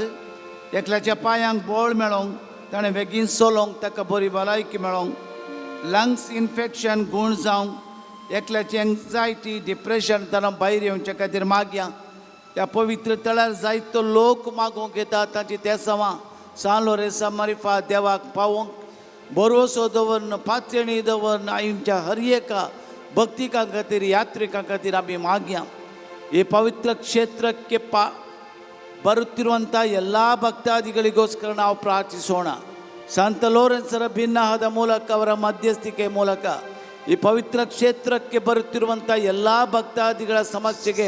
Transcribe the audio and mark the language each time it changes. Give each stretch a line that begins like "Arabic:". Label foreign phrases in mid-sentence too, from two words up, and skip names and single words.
Konkani: एकल्याच्या पांयांक बोळ मेळोंक, ताणें बेगीन चलोंक, ताका बरी भलायकी मेळोंक,
English: lungs infection
Konkani: गूण जावंक, एकल्याची
English: anxiety, depression
Konkani: ताणें भायर येवचे खातीर मागया. त्या पवित्र तळ्यार जायतो लोक मागोवंक येतात. तांची त्या सावा सान लोरेसा मारिफा देवाक पावोवंक भरवसो दवरन, पातळी दवरन आमच्या हर एका भक्तिकां खातीर, यात्रिकां खातीर आमी मागया.
Kannada: ಈ ಪವಿತ್ರ ಕ್ಷೇತ್ರಕ್ಕೆ ಬರುತ್ತಿರುವಂಥ ಎಲ್ಲ ಭಕ್ತಾದಿಗಳಿಗೋಸ್ಕರ ನಾವು ಪ್ರಾರ್ಥಿಸೋಣ. ಸಂತ ಲೋರೆನ್ಸರ ಭಿನ್ನಹದ ಮೂಲಕ, ಅವರ ಮಧ್ಯಸ್ಥಿಕೆ ಮೂಲಕ ಈ ಪವಿತ್ರ ಕ್ಷೇತ್ರಕ್ಕೆ ಬರುತ್ತಿರುವಂಥ ಎಲ್ಲ ಭಕ್ತಾದಿಗಳ ಸಮಸ್ಯೆಗೆ